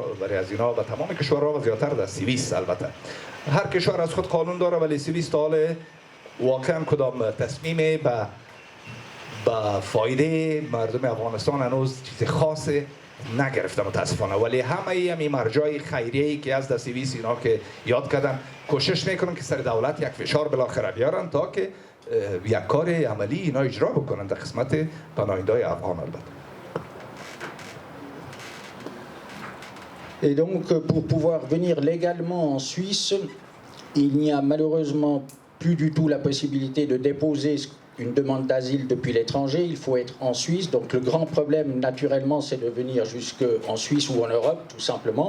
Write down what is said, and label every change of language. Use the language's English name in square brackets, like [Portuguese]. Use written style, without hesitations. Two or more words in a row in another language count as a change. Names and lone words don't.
[Persian] برای از اینا به تمام کشورها و زیادتر در سوئیس. البته هر کشور از خود قانون داره، ولی سوئیس تا حال واقعا کدام تصمیم به فایده مردم افغانستان هنوز چیز خاصی نگرفته متاسفانه. ولی همه این مرجع خیریه‌ای که از سوئیس اینا که یاد کردن کوشش میکنن که سر دولت یک فشار بالاخره بیارن تا که یک کار عملی اینا اجرا بکنن در قسمت پناهنده‌های افغان. البته [French] Et donc, pour pouvoir venir légalement en Suisse, il n'y a malheureusement plus du tout la possibilité de déposer une demande d'asile depuis l'étranger. Il faut être en Suisse. Donc, le grand problème, naturellement, c'est de venir jusqu'en Suisse ou en Europe, tout simplement.